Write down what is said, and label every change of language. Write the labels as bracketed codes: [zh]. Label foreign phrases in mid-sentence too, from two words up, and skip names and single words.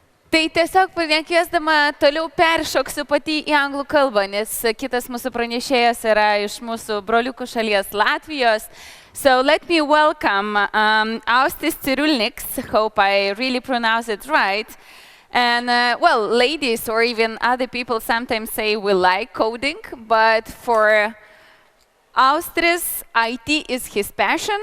[lt] Tai tiesiog nekviesdama toliau peršoksiu pati į anglų kalbą, nes kitas mūsų pranešėjas yra iš mūsų broliukų šalies Latvijos. [en] So let me welcome Austis Cyrulniks, hope I really pronounce it right. And well, ladies or even other people sometimes say we like coding, but for Austis, IT is his passion.